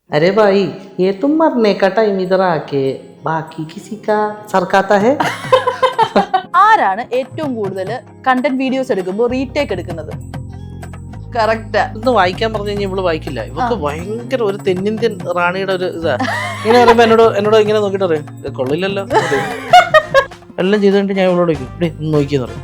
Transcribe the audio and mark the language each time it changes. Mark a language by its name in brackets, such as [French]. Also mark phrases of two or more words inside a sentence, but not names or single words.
[Hindi] अरे भाई ये तुम मरने का टाइम इधर आके बाकी किसी का सरकाता है. [Malayalam] ആരാണ് ഏറ്റവും കൂടുതൽ [English] content videos [Malayalam] എടുക്കുമ്പോൾ റീടേക്ക് എടുക്കുന്നത്? കറക്റ്റ്. ഇന്ന് വായിക്കാൻ പറഞ്ഞു കഴിഞ്ഞാൽ ഇവള് വായിക്കില്ല. ഇവർക്ക് ഭയങ്കര ഒരു തെന്നിന്ത്യൻ റാണിയുടെ ഒരു ഇതാ. ഇങ്ങനെ പറയുമ്പോ എന്നോട് ഇങ്ങനെ നോക്കിട്ട് പറയും കൊള്ളില്ലല്ലോ. എല്ലാം ചെയ്ത് കഴിഞ്ഞിട്ട് ഞാൻ ഇവളോട് ചോദിക്കും ഇവിടെ ഒന്ന് നോക്കിയെന്ന് പറയും.